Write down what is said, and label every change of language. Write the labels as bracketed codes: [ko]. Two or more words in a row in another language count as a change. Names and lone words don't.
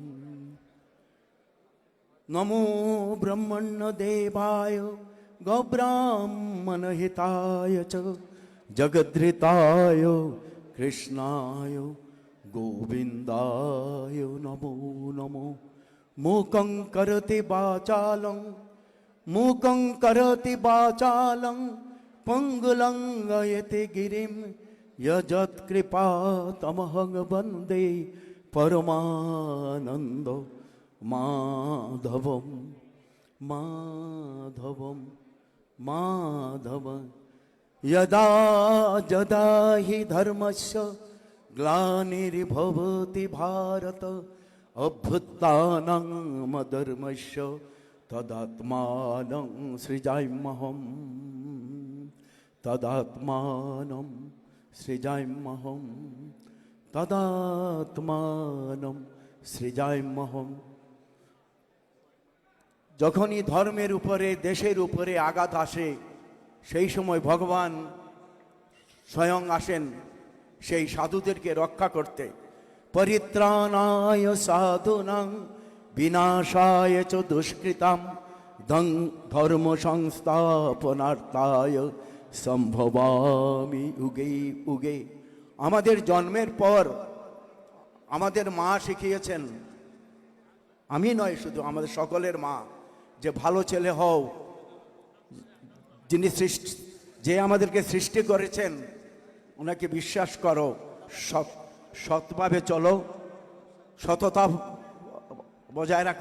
[sa] নমো ব্রহ্মণ্য দেবায় গৌব্রাহ্মণ হিতায় চ জগদ্ধিতায় কৃষ্ণায় গোবিন্দায় নমো নমো। মূকং করতি বাচালং পঙ্গুলঙ্গয়তে গিরিম यजत्कृपा तमहं वन्दे परमानंद মাধবম মাধবম মাধব यदा यदा हि धर्मस्य ग्लानिर्भवति भारत अभ्युत्थानं धर्मस्य तदात्मानं सृजाम्यहम् तदात्मानं सृजाम्यहम् तदात्मानं सृजाम्यहम्। [bn] যখনই ধর্মের উপরে দেশের উপরে আঘাত আসে সেই সময় ভগবান স্বয়ং আসেন সেই সাধুদেরকে রক্ষা করতে। [sa] পরিত্রাণায় সাধুনাং বিনাশায় চ দুষ্কৃতাম ধর্ম সংস্থাপনার্থায় সম্ভবামি উগে উগে। [bn] আমাদের জন্মের পর আমাদের মা শিখিয়েছেন, আমি নয় শুধু আমাদের সকলের মা, যে ভালো ছেলে হও, যিনি যে আমাদেরকে সৃষ্টি করেছেন ওনাকে বিশ্বাস করো, সৎভাবে চলো, সততা বজায় রাখো।